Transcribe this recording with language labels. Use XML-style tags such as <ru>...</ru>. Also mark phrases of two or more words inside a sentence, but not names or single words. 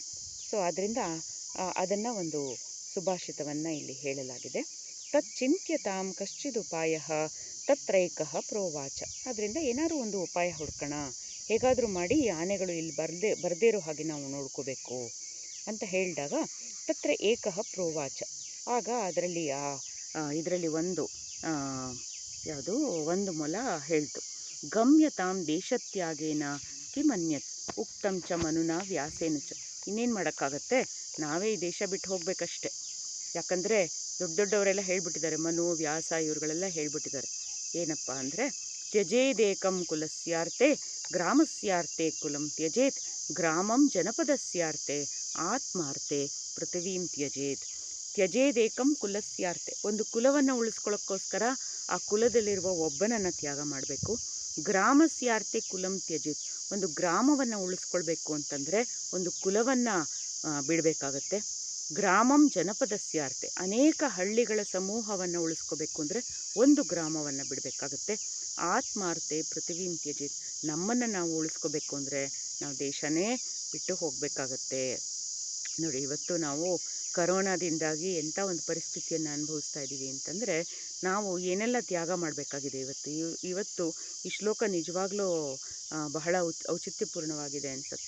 <kn>ಸೊ ಆದ್ದರಿಂದ ಅದನ್ನು ಒಂದು ಸುಭಾಷಿತವನ್ನು ಇಲ್ಲಿ ಹೇಳಲಾಗಿದೆ.</kn> <sa>ತಚ್ಚಿಂತ್ಯತಾಂ ಕಶ್ಚಿದುಪಾಯ ತತ್ರೈಕಃ ಪ್ರೋವಾಚ,</sa> <kn>ಅದರಿಂದ ಏನಾದರೂ ಒಂದು ಉಪಾಯ ಹುಡ್ಕೋಣ, ಹೇಗಾದರೂ ಮಾಡಿ ಈ ಆನೆಗಳು ಇಲ್ಲಿ ಬರದೇ ಇರೋ ಹಾಗೆ ನಾವು ನೋಡ್ಕೋಬೇಕು ಅಂತ ಹೇಳಿದಾಗ,</kn> <sa>ತತ್ರ ಏಕಃ ಪ್ರೋವಾಚ,</sa> <kn>ಆಗ ಇದರಲ್ಲಿ ಒಂದು ಮೊಲ ಹೇಳ್ತು.</kn> <sa>ಗಮ್ಯತಾಂ ದೇಶತ್ಯಾಗೇನ ಕಿಮನ್ಯತ್ ಉಕ್ತಂ ಚ ಮನುನಾ ವ್ಯಾಸೇನ ಚ,</sa> <kn>ಇನ್ನೇನು ಮಾಡೋಕ್ಕಾಗತ್ತೆ, ನಾವೇ ಈ ದೇಶ ಬಿಟ್ಟು ಹೋಗಬೇಕಷ್ಟೆ. ಯಾಕಂದರೆ ದೊಡ್ಡವರೆಲ್ಲ ಹೇಳ್ಬಿಟ್ಟಿದ್ದಾರೆ, ಮನು ವ್ಯಾಸ ಇವರುಗಳೆಲ್ಲ ಹೇಳ್ಬಿಟ್ಟಿದ್ದಾರೆ. ಏನಪ್ಪ ಅಂದರೆ,</kn> <sa>ತ್ಯಜೇದೇಕಂ ಕುಲಸ್ಯಾರ್ತೆ ಗ್ರಾಮಸ್ಯಾರ್ತೆ ಕುಲಂ ತ್ಯಜೇತ್ ಗ್ರಾಮಂ ಜನಪದಸ್ಯಾರ್ತೆ ಆತ್ಮಾರ್ತೆ ಪೃಥಿವೀಂ ತ್ಯಜೇತ್. ತ್ಯಜೇದೇಕಂ ಕುಲಸ್ಯಾರ್ತೆ,</sa> <kn>ಒಂದು ಕುಲವನ್ನು ಉಳಿಸ್ಕೊಳ್ಳೋಕ್ಕೋಸ್ಕರ ಆ ಕುಲದಲ್ಲಿರುವ ಒಬ್ಬನನ್ನು ತ್ಯಾಗ ಮಾಡಬೇಕು.</kn> <sa>ಗ್ರಾಮಸ್ಯಾರ್ತೆ ಕುಲಂ ತ್ಯಜೇತ್,</sa> <kn>ಒಂದು ಗ್ರಾಮವನ್ನು ಉಳಿಸ್ಕೊಳ್ಬೇಕು ಅಂತಂದರೆ ಒಂದು ಕುಲವನ್ನು ಬಿಡಬೇಕಾಗತ್ತೆ.</kn> <sa>ಗ್ರಾಮಂ ಜನಪದಸ್ಯಾರ್ತೆ,</sa> <kn>ಅನೇಕ ಹಳ್ಳಿಗಳ ಸಮೂಹವನ್ನು ಉಳಿಸ್ಕೋಬೇಕು ಅಂದರೆ ಒಂದು ಗ್ರಾಮವನ್ನು ಬಿಡಬೇಕಾಗತ್ತೆ.</kn> <sa>ಆತ್ಮಾರ್ತೆ ಪೃಥಿವೀಂ ತ್ಯಜೇತ್,</sa> <kn>ನಮ್ಮನ್ನು ನಾವು ಉಳಿಸ್ಕೋಬೇಕು ಅಂದರೆ ನಾವು ದೇಶನೇ ಬಿಟ್ಟು ಹೋಗಬೇಕಾಗತ್ತೆ. ನೋಡಿ, ಇವತ್ತು ನಾವು ಕರೋನಾದಿಂದಾಗಿ ಎಂಥ ಒಂದು ಪರಿಸ್ಥಿತಿಯನ್ನು ಅನುಭವಿಸ್ತಾ ಇದ್ದೀವಿ ಅಂತಂದರೆ ನಾವು ಏನೆಲ್ಲ ತ್ಯಾಗ ಮಾಡಬೇಕಾಗಿದೆ. ಇವತ್ತು ಈ ಶ್ಲೋಕ ನಿಜವಾಗ್ಲೂ ಬಹಳ ಔಚಿತ್ಯಪೂರ್ಣವಾಗಿದೆ ಅನಿಸುತ್ತೆ.</kn>